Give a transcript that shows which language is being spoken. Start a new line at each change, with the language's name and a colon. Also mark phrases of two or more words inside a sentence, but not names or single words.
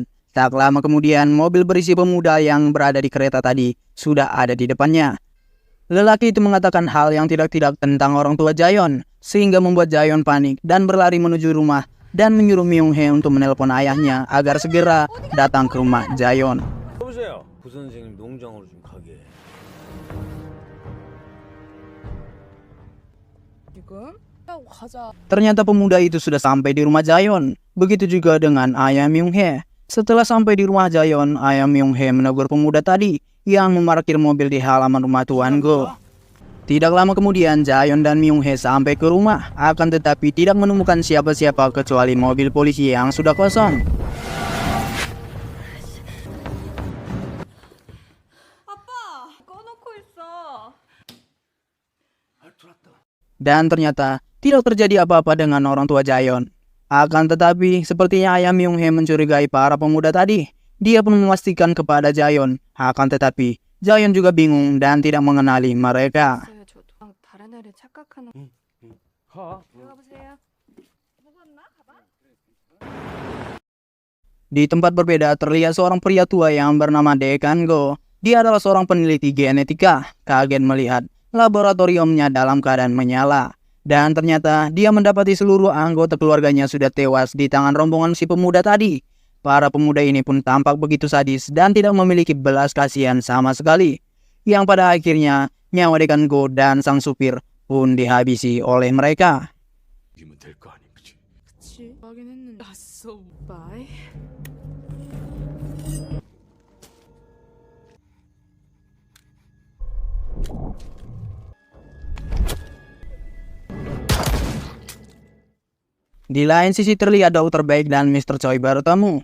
Indonesian: Tak lama kemudian, mobil berisi pemuda yang berada di kereta tadi sudah ada di depannya. Lelaki itu mengatakan hal yang tidak-tidak tentang orang tua Jaeon, sehingga membuat Jaeon panik dan berlari menuju rumah dan menyuruh Myung-hee untuk menelpon ayahnya agar segera datang ke rumah Jaeon.
Korean: 여보세요. 부선생님 농장으로 좀 가게. 지금? 야, 가자.
Indonesian: Ternyata pemuda itu sudah sampai di rumah Jaeon. Begitu juga dengan ayah Myung-hee. Setelah sampai di rumah Jaeon, ayah Myung-hee menegur pemuda tadi yang memarkir mobil di halaman rumah Tuan Go. Tidak lama kemudian, Jaeon dan Myung-hee sampai ke rumah, akan tetapi tidak menemukan siapa-siapa kecuali mobil polisi yang sudah kosong.
Korean: 아빠, 꺼놓고 있어.
Indonesian: Dan ternyata tidak terjadi apa-apa dengan orang tua Jaeon. Akan tetapi, sepertinya ayah Myung-hee mencurigai para pemuda tadi. Dia pun memastikan kepada Jaeon. Akan tetapi, Jaeon juga bingung dan tidak mengenali mereka.
Korean: 글쎄요, 저도 다른 애를 착각하는. 가. 들어가 보세요. 먹었나? 가봐.
Indonesian: Di tempat berbeda terlihat seorang pria tua yang bernama Dae Kan-go. Dia adalah seorang peneliti genetika. Kaget melihat laboratoriumnya dalam keadaan menyala. Dan ternyata dia mendapati seluruh anggota keluarganya sudah tewas di tangan rombongan si pemuda tadi. Para pemuda ini pun tampak begitu sadis dan tidak memiliki belas kasihan sama sekali. Yang pada akhirnya nyawa Dae Kan-go dan sang supir pun dihabisi oleh mereka.
Korean: 이기면 될 거 아니, 그치? 그치. 하긴 했는데. 났어. 바이.
Indonesian: Di lain sisi terlihat Dokter Baik dan Mr. Choi bertemu.